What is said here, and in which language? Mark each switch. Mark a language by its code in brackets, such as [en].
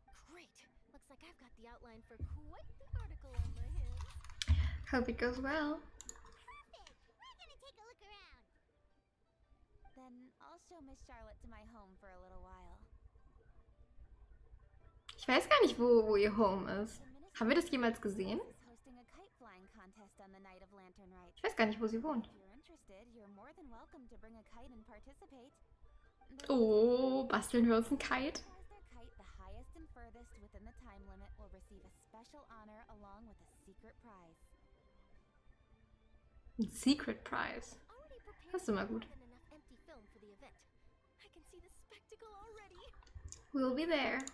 [en] Great! Looks like I've got the outline for quite the article on my hands. Hope it goes well. Perfect! We're gonna take a look around. Then I'll show Miss Charlotte to my home for a little while. [de] Ich weiß gar nicht, wo ihr Home ist. Haben wir das jemals gesehen? [en] Hosting a kite flying contest on the night of Lantern Rite. [de] Ich weiß gar nicht, wo sie wohnt. [en] If you're interested, you're more than welcome to bring a kite and participate. [de] Oh, basteln wir uns ein Kite? [en] Their kite, the highest and furthest within the time limit, will receive a special honor along with a secret prize. Ein Secret Prize. Already prepared [de] Das ist immer gut. [en] more than enough empty film for the event. I can see the spectacle already. We'll be there.